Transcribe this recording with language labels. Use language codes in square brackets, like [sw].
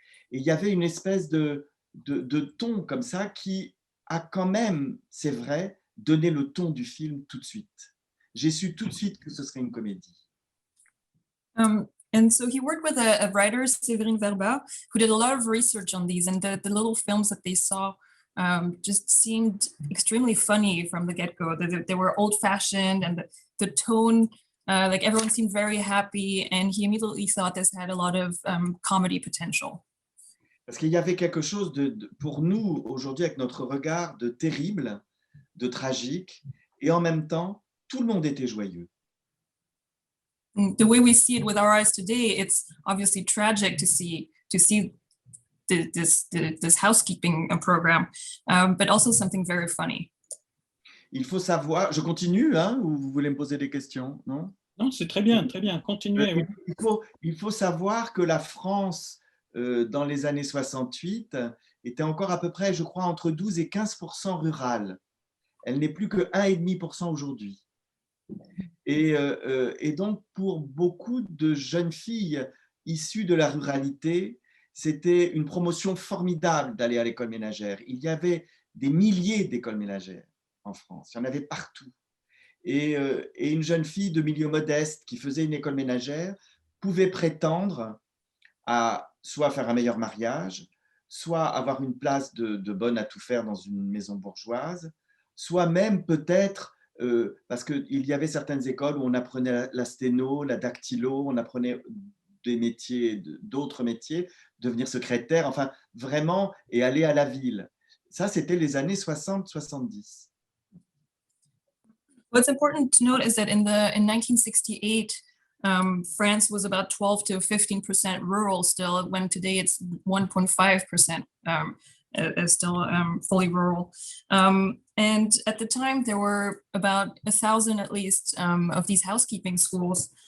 [fr] Et il y avait une espèce de ton comme ça qui a quand même, c'est vrai, donné le ton du film tout de suite. J'ai su tout de suite que ce serait une comédie. [en] And so he worked with a writer, Séverine Verba, who did a lot of research on these, and the little films that they saw just seemed extremely funny from the get-go. They were old-fashioned, and the tone, like everyone seemed very happy, and he immediately thought this had a lot of comedy potential. [fr] Parce qu'il y avait quelque chose pour nous aujourd'hui avec notre regard de terrible, de tragique, et en même temps, tout le monde était joyeux. [en] The way we see it with our eyes today, it's obviously tragic to see this housekeeping program, but also something very funny. [fr] Il faut savoir, je continue, hein, ou vous voulez me poser des questions, non? Non, c'est très bien, continuez. Oui. Il faut savoir que la France, dans les années 68, était encore à peu près, je crois, entre 12 et 15% rurale. Elle n'est plus que 1,5% aujourd'hui. Et donc, pour beaucoup de jeunes filles issues de la ruralité, c'était une promotion formidable d'aller à l'école ménagère. Il y avait des milliers d'écoles ménagères en France, il y en avait partout. Et une jeune fille de milieu modeste qui faisait une école ménagère pouvait prétendre à soit faire un meilleur mariage, soit avoir une place de bonne à tout faire dans une maison bourgeoise, soit même peut-être, parce qu'il y avait certaines écoles où on apprenait la sténo, la dactylo, on apprenait des métiers, d'autres métiers, devenir secrétaire, enfin vraiment, et aller à la ville. Ça, c'était les années 60-70. [en] What's important to note is that in 1968, France was about 12 to 15% rural still, when today it's 1.5% is still fully rural. And at the time, there were about 1,000 at least of these housekeeping schools.